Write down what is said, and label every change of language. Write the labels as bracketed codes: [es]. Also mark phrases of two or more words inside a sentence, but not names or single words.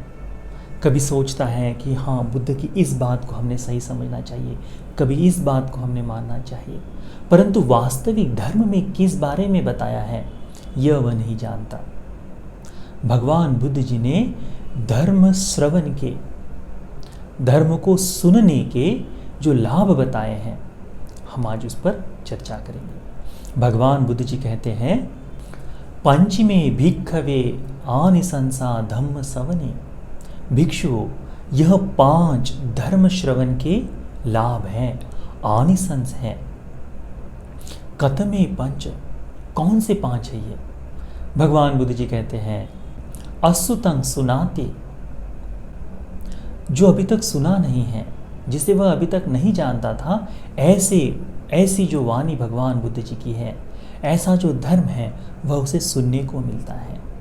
[hi] कभी सोचता है कि हाँ, बुद्ध की इस बात को हमने सही समझना चाहिए, कभी इस बात को हमने मानना चाहिए, परंतु वास्तविक धर्म में किस बारे में बताया है यह वह नहीं जानता। भगवान बुद्ध जी ने धर्म श्रवण के, धर्म को सुनने के जो लाभ बताए हैं, हम आज उस पर चर्चा करेंगे। भगवान बुद्ध जी कहते हैं, [pi] पंचमे भिक्खवे आनिसंसा धम्म सवने। [hi] भिक्षु, यह 5 धर्म श्रवण के लाभ हैं, आनिसंस हैं। [pi] कतमे पंच, [hi] कौन से 5 है ये? भगवान बुद्ध जी कहते हैं, [pi] असुतं सुनाति, [hi] जो अभी तक सुना नहीं है, जिसे वह अभी तक नहीं जानता था, ऐसी जो वाणी भगवान बुद्ध जी की है, ऐसा जो धर्म है वह उसे सुनने को मिलता है।